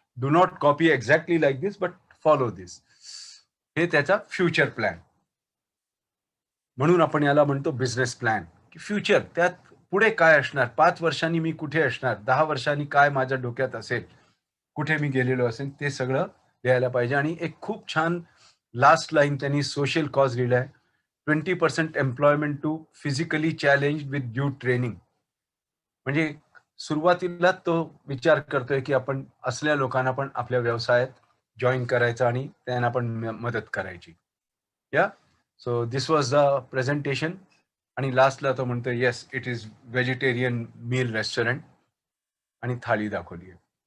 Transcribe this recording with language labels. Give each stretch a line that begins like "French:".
English: Do not copy exactly like this but follow this.
Marathi: हे त्याचा future plan म्हणून आपण याला म्हणतो बिझनेस प्लॅन, की फ्युचर त्यात पुढे काय असणार, 5 वर्षांनी मी कुठे असणार, 10 वर्षांनी काय माझ्या डोक्यात असेल, कुठे मी गेलेलो असेल, ते सगळं लिहायला पाहिजे. आणि एक खूप छान लास्ट लाईन त्यांनी social cause लिहिलाय,
English: 20% employment to physically challenge with due training.
Marathi: म्हणजे सुरुवातीला तो विचार करतोय की आपण असल्या लोकांना पण आपल्या व्यवसायात जॉईन करायचं आणि त्यांना पण मदत करायची.
English: Yeah so this was the presentation.
Marathi: आणि लास्टला तो म्हणतो
English: yes it is vegetarian meal restaurant
Marathi: आणि थाळी दाखवली आहे.